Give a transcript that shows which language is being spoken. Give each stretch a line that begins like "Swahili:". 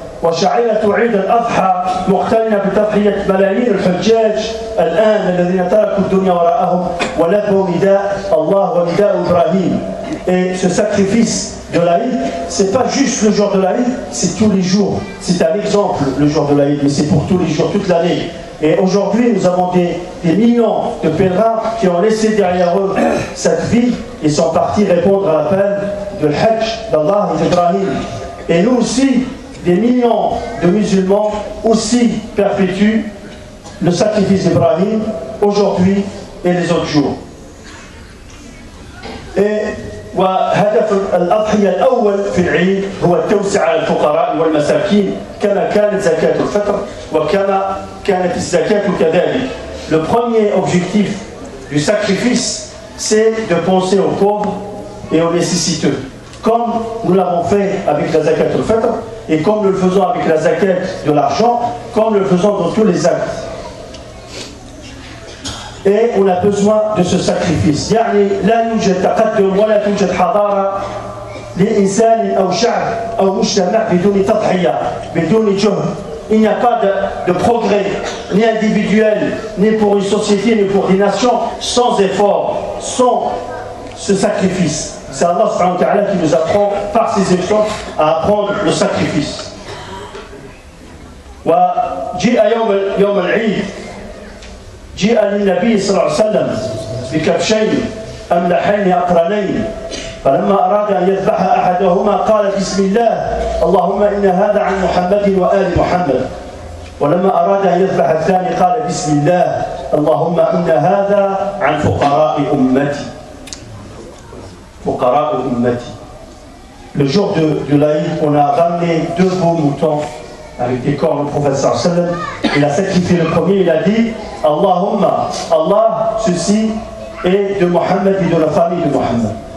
Arabic: وشعيرة عيد الأضحى مقترنة بتضحية ملايين الحجاج الآن الذين تركوا الدنيا وراءهم ولبوا نداء الله ونداء إبراهيم.
French: Et ce sacrifice de l'Aïd, c'est pas juste le jour de l'Aïd, c'est tous les jours. C'est un exemple le jour de l'Aïd, mais c'est pour tous les jours, toute l'année. Et aujourd'hui, nous avons des millions de pèlerins qui ont laissé derrière eux cette vie et sont partis répondre à l'appel de l'Hajj d'Allah et d'Ibrahim. Et nous aussi, des millions de musulmans aussi perpétuent le sacrifice d'Ibrahim aujourd'hui et les autres jours.
Arabic: Et وهدف الأضحية الأول في العيد هو التوسعة على الفقراء والمساكين كما كانت زكاة الفطر وكما كانت الزكاة كذلك.
French: Le premier objectif du sacrifice, c'est de penser aux pauvres et aux nécessiteux, comme nous l'avons fait avec la zakat al-fitr, et comme nous le faisons avec la zakat de l'argent, comme nous le faisons dans tous les actes. Et on a besoin de ce sacrifice.
Arabic: يعني لا يوجد تقدم ولا توجد حضارة لإنسان أو شعب أو مجتمع بدون تضحية، بدون جهد.
French: Il n'y a pas de progrès, ni individuel, ni pour une société, ni pour des nations, sans effort, sans ce sacrifice. C'est Allah subhanahu wa ta'ala qui nous apprend par ses exemples à apprendre le sacrifice.
Arabic: وجاء يوم العيد جاء للنبي صلى الله عليه وسلم بكبشين أملحين أقرنين، فلما أراد أن يذبح أحدهما قال بسم الله اللهم إن هذا عن محمد وآل محمد، ولما أراد أن يذبح الثاني قال بسم الله اللهم إن هذا عن فقراء أمتي. فقراء أمتي.
French: Le jour de l'Aïd, on a ramené 2 beaux moutons avec des cornes au prophète sallallahu alayhi wa sallam. Il a sacrifié le premier, il a dit Allahumma, Allah, ceci est de Mohammed et de la famille de Mohammed.